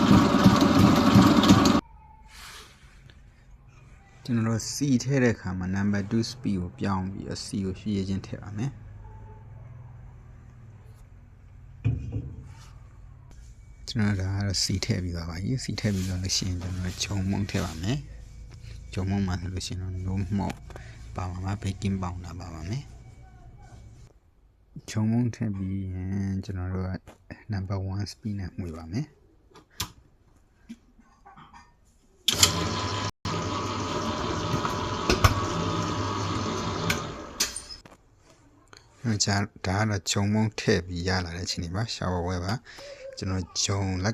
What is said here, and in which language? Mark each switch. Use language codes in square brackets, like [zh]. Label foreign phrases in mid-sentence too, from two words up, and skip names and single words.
[my] ကျွန်တော်တို့ C ထည့်တဲ့အခါမှာ [en] number 2 speed [my] ကိုပြောင်းပြီး C ကိုဖြည်းဖြည်းချင်းထည့်ပါမယ်ကျွန်တော်ဒါစီထည့်ပြီးသွားပါပြီစီထည့်ပြီးတော့လို့ရှိရင်ကျွန်တော်ဂျုံမုံထည့်ပါမယ်ဂျုံမုံမှာဆိုလို့ရှိရင်တော့ [en] no more [my] ပါပါမှာ [en] baking powder [my] ပါပါမယ်ဂျုံမုံထည့်ပြီးရင်ကျွန်တော်တို့က [en] number 1 speed [my] နဲ့မှုပါမယ် ဒါကတော့ဂျုံမုံထည့်ပြီးရလာတဲ့အချိန်လေးပါရှာဝဝဲပါကျွန်တော်ဂျုံလက်